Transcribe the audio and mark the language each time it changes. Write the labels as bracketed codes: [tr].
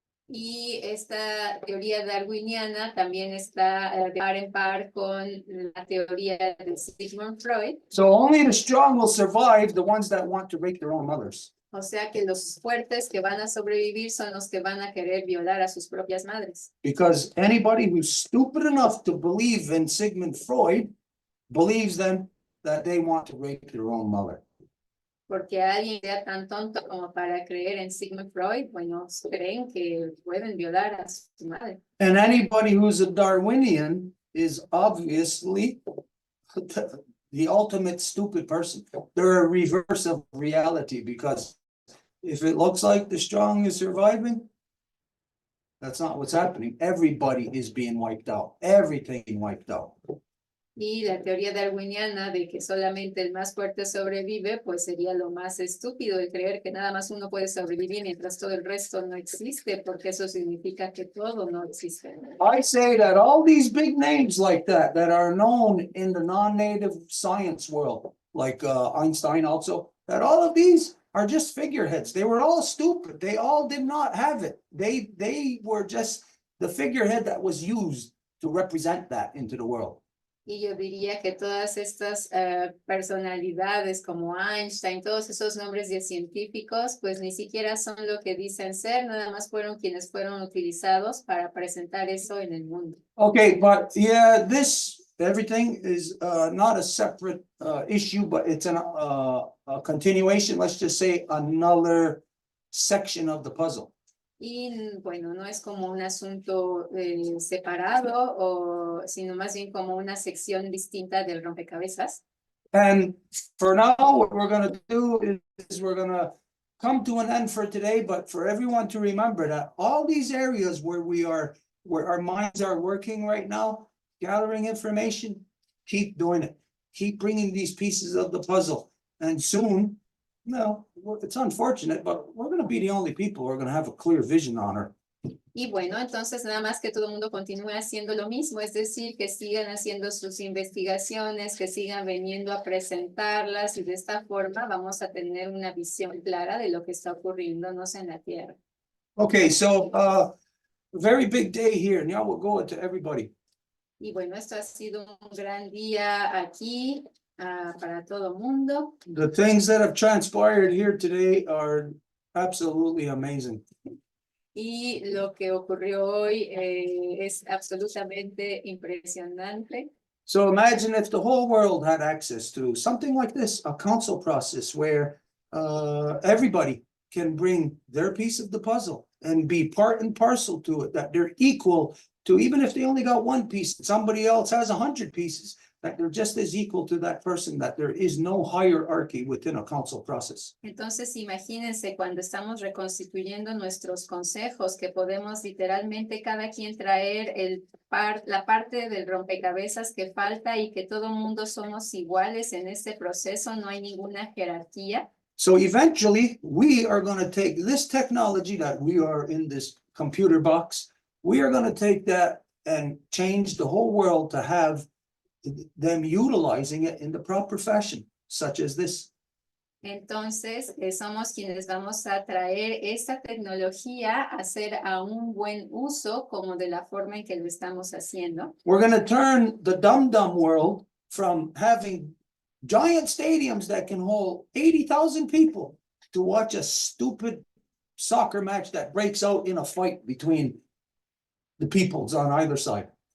[es] Y esta teoría darwiniana también está de par en par con la teoría de Sigmund Freud. [en] So only the strong will survive, the ones that want to rape their own mothers. [es] O sea que los fuertes que van a sobrevivir son los que van a querer violar a sus propias madres. [en] Because anybody who's stupid enough to believe in Sigmund Freud believes them that they want to rape their own mother. [es] Porque alguien sea tan tonto como para creer en Sigmund Freud, bueno, creen que pueden violar a su madre. [en] And anybody who's a Darwinian is obviously the ultimate stupid person. They're a reverse of reality, because if it looks like the strong is surviving, that's not what's happening. Everybody is being wiped out. Everything wiped out. [es] Y la teoría darwiniana de que solamente el más fuerte sobrevive, pues sería lo más estúpido el creer que nada más uno puede sobrevivir mientras todo el resto no existe, porque eso significa que todo no existe. [en] I say that all these big names like that are known in the non-native science world, like Einstein also, that all of these are just figureheads. They were all stupid. They all did not have it. They were just the figurehead that was used to represent that into the world. [es] Y yo diría que todas estas personalidades como Einstein, todos esos nombres de científicos, pues ni siquiera son lo que dicen ser, nada más fueron quienes fueron utilizados para presentar eso en el mundo. [en] Okay, but yeah, everything is not a separate issue, but it's a continuation, let's just say another section of the puzzle. [es] Y bueno, no es como un asunto separado, sino más bien como una sección distinta del rompecabezas. [en] And for now, what we're going to do is we're going to come to an end for today, but for everyone to remember that all these areas where our minds are working right now, gathering information, keep doing it. Keep bringing these pieces of the puzzle. And soon, it's unfortunate, but we're going to be the only people who are going to have a clear vision on her. [es] Y bueno, entonces nada más que todo el mundo continúe haciendo lo mismo, es decir, que sigan haciendo sus investigaciones, que sigan viniendo a presentarlas, y de esta forma vamos a tener una visión clara de lo que está ocurriéndonos en la Tierra. [en] Okay, so very big day here. Now we'll go to everybody. [es] Y bueno, esto ha sido un gran día aquí para todo el mundo. [en] The things that have transpired here today are absolutely amazing. [es] Y lo que ocurrió hoy es absolutamente impresionante. [en] So imagine if the whole world had access to something like this, a council process where everybody can bring their piece of the puzzle and be part and parcel to it, that they're equal to, even if they only got one piece, somebody else has 100 pieces, that they're just as equal to that person, that there is no hierarchy within a council process. [es] Entonces, imagínense cuando estamos reconstituyendo nuestros consejos, que podemos literalmente cada quien traer la parte del rompecabezas que falta, y que todo mundo somos iguales en este proceso, no hay ninguna jerarquía. [en] So eventually, we are going to take this technology that we are in this computer box, we are going to take that and change the whole world to have them utilizing it in the proper fashion, such as this. [es] Entonces, somos quienes vamos a traer esta tecnología a hacer a un buen uso, como de la forma en que lo estamos haciendo. [en] We're going to turn the dumb world from having giant stadiums that can hold 80,000 people to watch a stupid soccer match that breaks out in a fight between the peoples on either side.